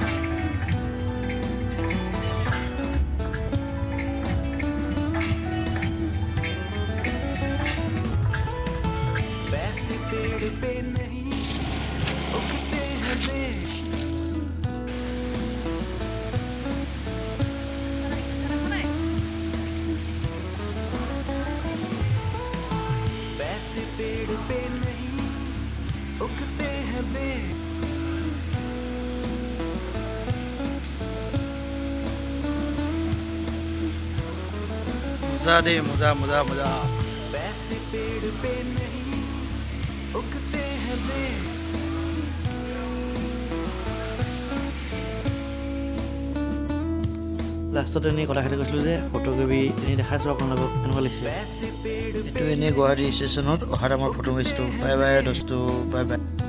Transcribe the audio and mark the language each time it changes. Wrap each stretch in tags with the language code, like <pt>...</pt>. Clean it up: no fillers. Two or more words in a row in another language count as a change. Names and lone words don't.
<hi>वैसे पेड़ पे नहीं उगते हैं बेर वैसे पेड़ पे नहीं उगते हैं बेर</hi> <as>মজা দেই মজা</as> <hi>वैसे पेड़ पे नहीं उगते हैं बेर</hi> <as>লাষ্টত এনেই কলাক্ষেত্ৰ গৈছিলোঁ যে ফটোকপি এনেই দেখাইছোঁ আপোনালোকক কেনেকুৱা লাগিছে</as> <hi>वैसे पेड़</hi> <as>এইটো এনেই গুৱাহাটী ষ্টেচনত অহাৰ আমাৰ ফটো মাৰিছিলোঁ</as> <en>bye bye</en> <as>দোস্তু</as> <en>bye bye</en>